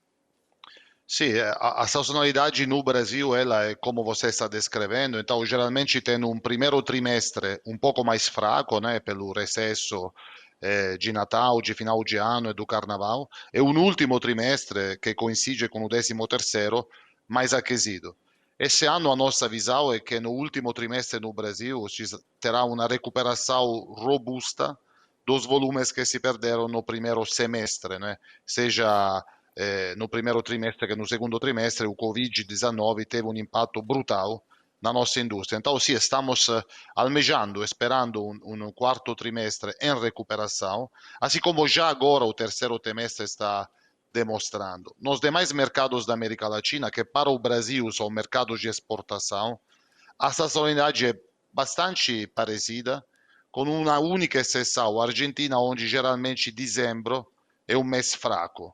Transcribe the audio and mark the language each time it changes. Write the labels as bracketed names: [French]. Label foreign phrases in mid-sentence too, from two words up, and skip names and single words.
[Portuguese] Sim, a sazonalidade no Brasil, ela é como você está descrevendo, então geralmente tem um primeiro trimestre um pouco mais fraco, né, pelo recesso de Natal, de final de ano e do Carnaval, e um último trimestre que coincide com o 13º mais aquecido. Esse ano a nossa visão é que no último trimestre no Brasil terá uma recuperação robusta dos volumes que se perderam no primeiro semestre, né? Seja no primeiro trimestre [Italian] che no secondo [Portuguese] trimestre o Covid-19 teve um impacto brutal na nossa indústria. Então, sim, estamos almejando, esperando um quarto trimestre em recuperação, assim como já agora o terceiro trimestre está demonstrando. Nos demais mercados da América Latina, que para o Brasil são mercados de exportação, a sazonalidade é bastante parecida, com uma única exceção, a Argentina, onde geralmente dezembro é um mês fraco.